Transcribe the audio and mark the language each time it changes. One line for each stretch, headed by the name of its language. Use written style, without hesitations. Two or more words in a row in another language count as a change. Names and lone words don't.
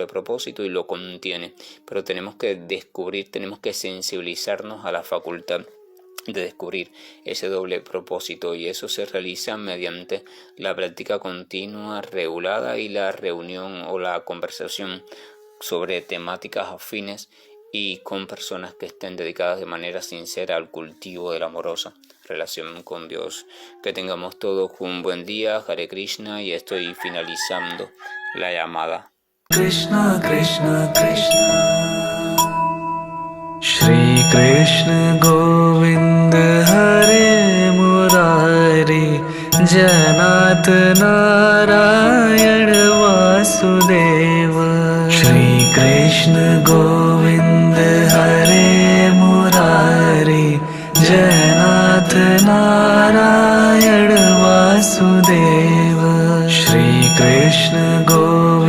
Spanish: propósito y lo contiene, pero tenemos que descubrir, tenemos que sensibilizarnos a la facultad de descubrir ese doble propósito, y eso se realiza mediante la práctica continua, regulada, y la reunión o la conversación sobre temáticas afines y con personas que estén dedicadas de manera sincera al cultivo de la amorosa relación con Dios. Que tengamos todos un buen día. Hare Krishna, y estoy finalizando la llamada.
Sanskrit: कृष्ण कृष्ण कृष्ण श्री कृष्ण गोविंद हरे मुरारी जनाथ नारायण वासुदेव श्री कृष्ण गोविंद हरे मुरारी जनाथ नारायण वासुदेव श्री कृष्ण गोविंद